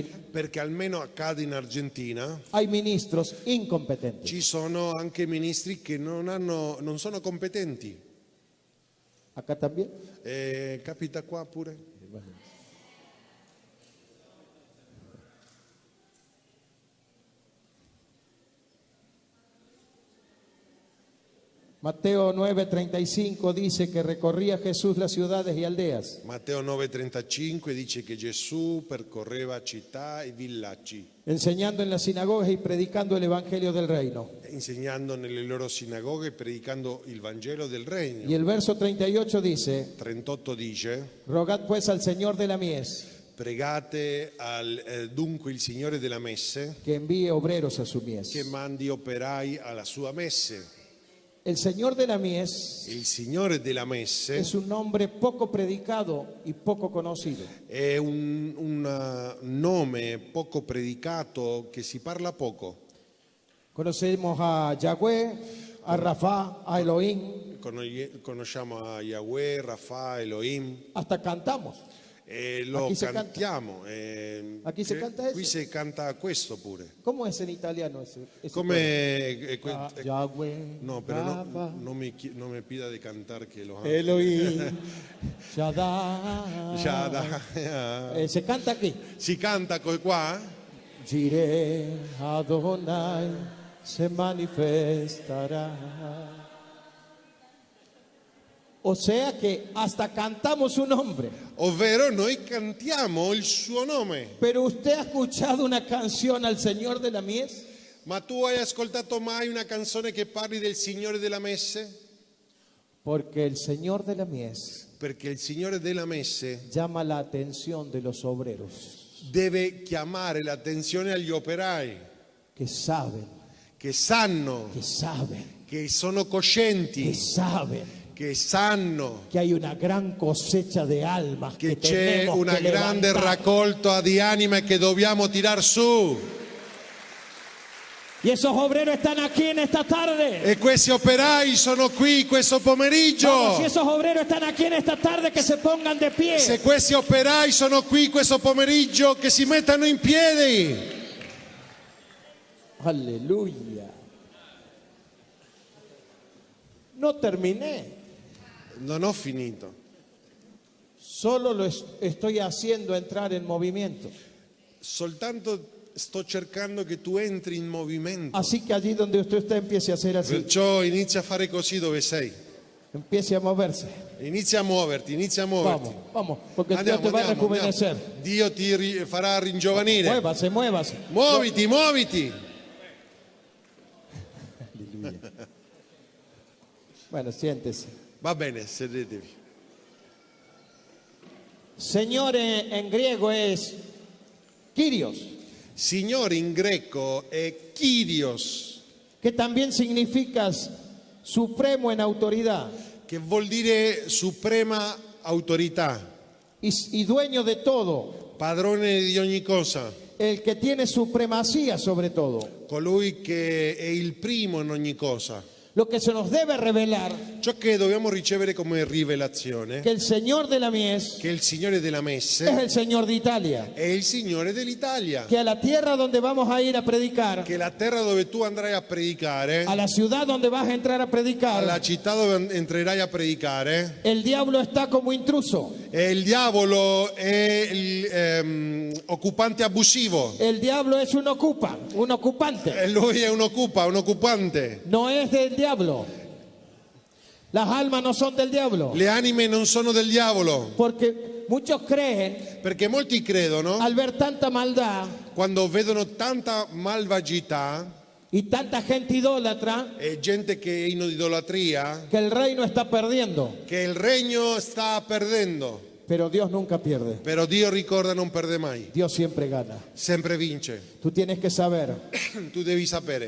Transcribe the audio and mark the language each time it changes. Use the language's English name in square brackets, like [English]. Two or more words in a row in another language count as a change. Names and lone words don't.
[Italian] perché almeno accade in Argentina [Spanish] hay ministros incompetentes. [Italian] ci sono anche ministri che non sono competenti. [Spanish] Acá también. [Italian] Capita qua pure? [Spanish] Mateo 9:35 dice que recorría Jesús las ciudades y aldeas, [Italian] Matteo 9,35 dice che Gesù percorreva città e villaggi, [Spanish] enseñando en las sinagogas y predicando el evangelio del reino. [Italian] insegnando nelle loro sinagoghe e predicando il Vangelo del [Spanish] Y [Italian] Regno. [Spanish] el verso 38 dice, [Italian] 38 dice: [Spanish] rogad pues al Señor de la mies [Italian] Pregate dunque il Signore della messe [Spanish] que envíe obreros a su mies. [Italian] che mandi operai alla sua messe. [Spanish] El Señor de la mies [Italian] Il Signore della messe [Spanish] es un nombre poco predicado y poco conocido. [Italian] è un nome poco predicato che si parla poco. [Spanish] Conocemos a Yahweh, a Rafa, a Elohim, [Italian] Conosciamo a Yahweh, Rafa, Elohim [Spanish] hasta cantamos. [Italian] e lo [Spanish] Aquí se [Italian] cantiamo. [Spanish] Aquí se canta [Italian] Qui [Spanish] eso. [Italian] si canta questo pure. [Spanish] ¿Cómo es en italiano ese [Italian] Come Yahweh, no, però Rafa, non mi pida di cantare che lo amo. Elohim, Shaddai. Shaddai. [Spanish] Se canta aquí. [Italian] Si canta qua? [Spanish] Jireh Adonai se manifestará. O sea que hasta cantamos su nombre. [Italian] Ovvero noi cantiamo il suo nome. [Spanish] Pero usted ha escuchado una canción al Señor de la mies. [Italian] Ma tu hai ascoltato mai una canzone che parli del Signore della messe? [Spanish] Porque el Señor de la mies [Italian] Perché il Signore della messe [Spanish] llama la atención de los obreros [Italian] deve chiamare l'attenzione agli operai [Spanish] que saben, [Italian] che sanno, [Spanish] que saben, [Italian] che sono [Spanish] que [Italian] coscienti, [Spanish] saben [Italian] che sanno [Spanish] que hay una gran cosecha de almas que [Italian] che c'è [Spanish] tenemos [Italian] una [Spanish] que [Italian] grande [Spanish] levantar. [Italian] raccolta di anime che dobbiamo tirar su. [Spanish] Y esos obreros están aquí en esta tarde. [Italian] E questi operai sono qui questo pomeriggio. [Spanish] Vamos, si esos obreros están aquí en esta tarde, que se pongan de pie. [Italian] Se questi operai sono qui questo pomeriggio, che si mettano in piedi. [Spanish] Aleluya. No terminé. [Italian] Non ho finito. [Spanish] Solo estoy haciendo entrar en movimiento. [Italian] Soltanto sto cercando che tu entri in movimento. [Spanish] Así que allí donde usted está empiece a hacer así. [Italian] Perciò inizia a fare così dove sei. [Spanish] Empiece a moverse. [Italian] Inizia a muoverti, inizia a muoverti. [Spanish] Vamos, vamos, porque Dios te va a rejuvenecer. [Italian] Dio ti farà ringiovanire. [Spanish] Muévase, muévase. [Italian] Muoviti, muoviti. [Spanish] Aleluya. Bueno, siéntese. [Italian] Va bene, sedetevi. [Spanish] Señor en griego es Kyrios, [Italian] Signore in greco è Kyrios, [Spanish] que también significa supremo en autoridad [Italian] che vuol dire suprema autorità, [Spanish] y dueño de todo, [Italian] padrone di ogni cosa, [Spanish] el que tiene supremacía sobre todo. [Italian] colui che è il primo in ogni cosa. [Spanish] Lo que se nos debe revelar, [Italian] Ciò che dobbiamo ricevere come rivelazione, [Spanish] que el Señor de la mies [Italian] che il Signore della [Spanish] es [Italian] messe [Spanish] el Señor de Italia, [Italian] è il Signore dell'Italia, [Spanish] que a la tierra donde vamos a ir a predicar, [Italian] che la terra dove tu andrai a predicare, [Spanish] a la ciudad donde vas a entrar a [Italian] alla [Spanish] predicar, [Italian] città dove entrerai a predicare, [Spanish] el diablo está como intruso, [Italian] e il diavolo è occupante abusivo. [Spanish] el diablo es un ocupante, [Italian] E lui è un occupante. [Spanish] no es del diablo. Las almas no son del diablo, [Italian] Le anime non sono del diavolo, [Spanish] porque muchos creen [Italian] perché molti credono, [Spanish] al ver tanta maldad [Italian] quando vedono tanta malvagità [Spanish] y tanta gente idólatra [Italian] e gente che è in idolatria, [Spanish] que el reino está perdiendo, [Italian] che il regno sta perdendo. [Spanish] pero Dios nunca pierde, [Italian] Però Dio ricorda non perde mai, [Spanish] Dios siempre gana. [Italian] sempre vince. [Spanish] Tú tienes que saber [Italian] Tu devi sapere